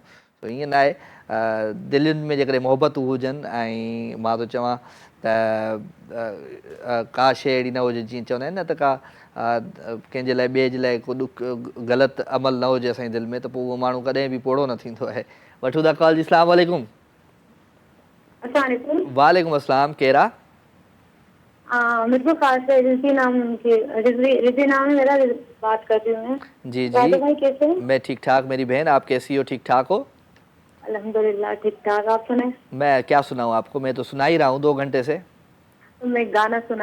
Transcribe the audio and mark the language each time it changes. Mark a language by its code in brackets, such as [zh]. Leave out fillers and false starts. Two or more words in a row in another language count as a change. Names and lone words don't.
[sd] त ईअं न आहे, दिलयुनि में जेकॾहिं मोहबतूं हुजनि ऐं मां थो चवां त का शइ अहिड़ी न हुजे, जीअं चवंदा आहिनि न त का कंहिंजे लाइ ॿिए जे लाइ को ग़लति अमल न हुजे असांजे दिलि में, त पोइ उहो माण्हू कॾहिं बि पोड़ो न थींदो आहे। वठूं था कॉल जी। [ar] السلام عليكم. وعليكم السلام, [sd] केरु आहे? [hi] मेरे को खास रिजी नाम मेरा बात कर रही हूँ। जी राजा भाई कैसे हैं? मैं ठीक ठाक, मेरी बहन आप कैसी हो? ठीक ठाक हो? अल्हम्दुलिल्लाह ठीक ठाक। आप सुनाए? मैं क्या सुनाऊँ आपको, मैं तो सुना ही रहा हूँ 2 घंटे से। मैं गाना सुना।